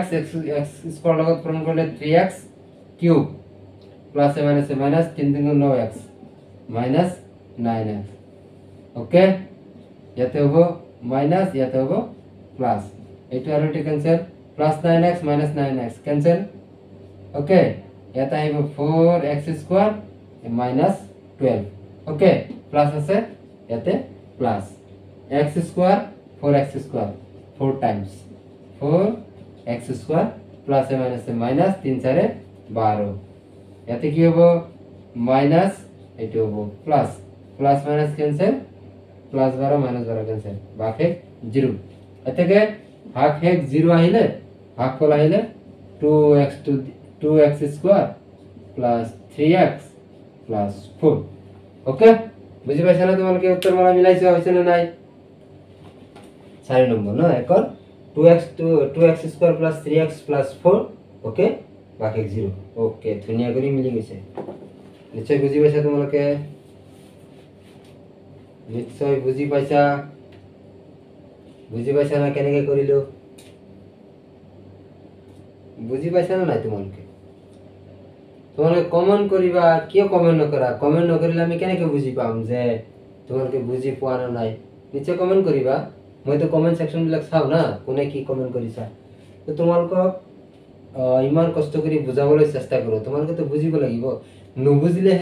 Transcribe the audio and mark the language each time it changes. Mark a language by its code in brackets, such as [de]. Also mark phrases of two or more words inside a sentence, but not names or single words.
[as] x স্কয়ার লগত পূরণ করলে 3x কিউব প্লাস এ মাইনাস 3 3 গুণ 9x মাইনাস 9x ওকে ইয়াতে হবো মাইনাস ইয়াতে হবো প্লাস এইটো আর এইটো ক্যান্সেল প্লাস 9x মাইনাস 9x ক্যান্সেল ওকে ইয়াতে আইব 4x স্কয়ার মাইনাস 12 ওকে প্লাস আছে ইয়াতে প্লাস x স্কয়ার 4x স্কয়ার 4 টাইমস 4x স্কয়ার প্লাস এ মাইনাস 3 4 12 ইয়াতে কি হবো মাইনাস এইটো হবো প্লাস প্লাস মাইনাস ক্যান্সেল প্লাস 12 মাইনাস 12 ক্যান্সেল ভাগশেষ 0 এতেকে ভাগশেষ 0 আহিলে ভাগফল আহিলে 2x স্কয়ার প্লাস 3x প্লাস 4 ওকে বুঝি পাইছ না তোমালোকে উত্তরমালা মিলাইছো হইছে না নাই 4 নম্বর না এখন 2x স্কয়ার প্লাস 3x প্লাস 4 ওকে ভাগশেষ 0 ওকে ধুনিয়া করে মিলি গেছে নিশ্চয় বুঝি পাইছা তোমালোকে নিশ্চয় বুঝি পাইছা না কেনেকে করিলো বুঝি পাইছা না নাই তোমালোকে কমেন্ট করিবা কিয় কমেন্ট নকরা কমেন্ট নকরিলে আমি কেনেকে বুঝি পাম যে তোমালোকে বুঝি পোৱা না নাই নিশ্চয় কমেন্ট করিবা মই তো কমেন্ট সেকশন বিলাক চাও না কোনে কি কমেন্ট কৰিছা তো তোমালোকক ইমান কষ্ট কৰি বুজাবলৈ চেষ্টা কৰো তোমালোকে তো বুজিব লাগিব নুবুজিলেহে